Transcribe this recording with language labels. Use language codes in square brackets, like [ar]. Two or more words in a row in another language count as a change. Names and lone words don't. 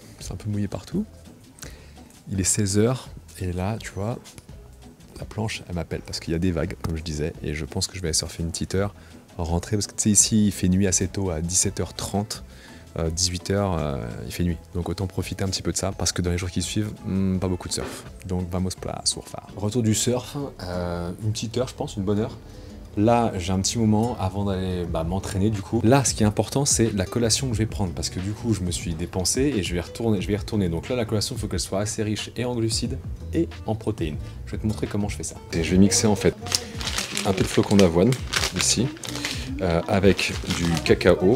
[fr] C'est un peu mouillé partout. Il est 16 h et là, tu vois, la planche, elle m'appelle parce qu'il y a des vagues, comme je disais, et je pense que je vais aller surfer une petite heure, rentrer, parce que tu sais, ici, il fait nuit assez tôt, à 17h30, 18h, il fait nuit. Donc autant profiter un petit peu de ça, parce que dans les jours qui suivent, pas beaucoup de surf. Donc [pt] vamos para surfar. [fr] Retour du surf, une petite heure, je pense, une bonne heure. Là, j'ai un petit moment avant d'aller m'entraîner du coup. Là, ce qui est important, c'est la collation que je vais prendre parce que du coup, je me suis dépensé et je vais y retourner. Donc là, la collation, il faut qu'elle soit assez riche et en glucides et en protéines. Je vais te montrer comment je fais ça. Et je vais mixer en fait un peu de flocons d'avoine ici avec du cacao.